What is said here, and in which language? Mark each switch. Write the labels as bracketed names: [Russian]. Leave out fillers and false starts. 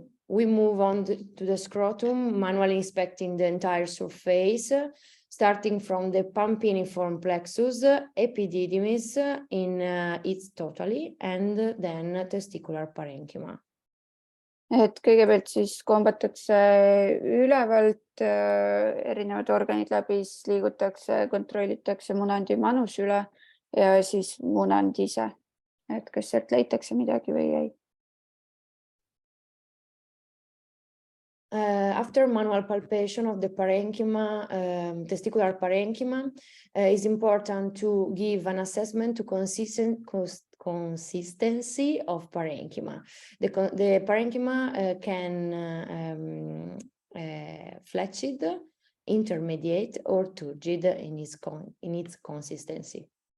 [English] We move on to the scrotum, manually inspecting the entire surface, starting from the pampiniform plexus, epididymis in its totally, and then testicular parenchyma. [Estonian] Et kõigepealt siis kombatakse ülevalt erinevad organid läbi, siis liigutakse, kontrollitakse munandi manus üle ja siis munand ise, et kas sealt leitakse midagi või ei. [English] After manual palpation of the parenchyma, testicular parenchyma, is important to give an assessment to consistency of parenchyma. The parenchyma can flaccid, intermediate or turgid in its consistency.